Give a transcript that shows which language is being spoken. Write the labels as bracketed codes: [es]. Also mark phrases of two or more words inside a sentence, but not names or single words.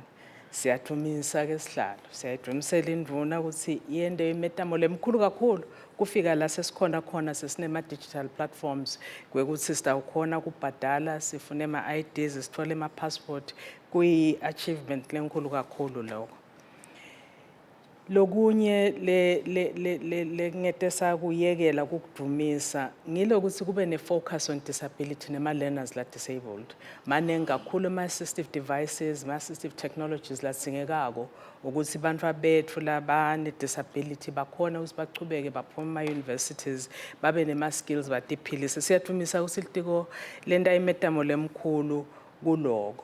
[ss] Siyadumisa ke sihlalo siyayidumisela indvuna ukuthi yende imetamo lemkhulu kakhulu kufika la sesikhona khona sesinema [en] digital platforms [ss] kwekuthi sitawukhona kubhadala sifune ama IDs sithole ama passport kuyi achievement lenkulu kakhulu lokho. Lokunye ngete sakuyekela ukudumisa ngilokuthi kube ne [en] focus on disability [ss] nema learners la disabled manengi kakhulu ama [en] assistive devices [ss] ma [en] assistive technologies [ss] lasingekako ukuthi bantfu bethu labane disability bakhona ukuthi bachubeke baphuma ema universities babe nema skills batiphilise. Siyadumisa ukuthi litiko lenta imetamo lemkhulu kuloko.